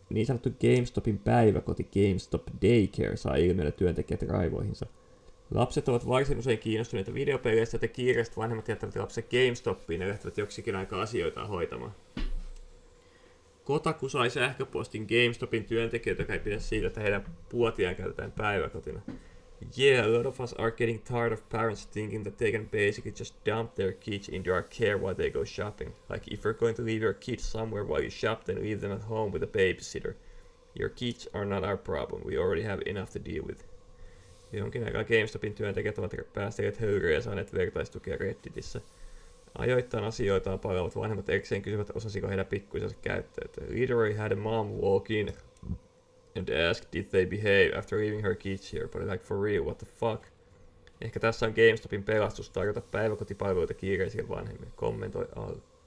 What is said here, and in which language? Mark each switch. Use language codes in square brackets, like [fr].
[fi] Niin sanottu GameStopin päiväkoti GameStop Daycare saa ilmiöidä työntekijät raivoihinsa. Lapset ovat varsin usein kiinnostuneita videopeleistä, että kiireiset vanhemmat jättävät lapset GameStopiin ja lähtevät joksikin aikaa asioitaan hoitamaan. Kotaku sai sähköpostin GameStopin työntekijöitä, joka ei pidä siitä, että heidän puotiaan käytetään päiväkotina. [en] Yeah, a lot of us are getting tired of parents thinking that they can basically just dump their kids into our care while they go shopping. Like, if you're going to leave your kids somewhere while you shop, then leave them at home with a babysitter. Your kids are not our problem. We already have enough to deal with. [fi] Jonkin aikaa GameStopin työntekijät ovat päästäneet höyryä ja saaneet vertaistukea Redditissä. Ajoittain asioitaan palaavat vanhemmat erikseen kysyvät, osasiko heidän pikkuisensa käyttää. [en] Literally had a mom walk in and asked did they behave after leaving her kids here, but like for real, what the fuck? [fi] Ehkä tässä on GameStopin pelastus tarjota päiväkotipalveluita kiireisille vanhemmille. Kommentoi alle.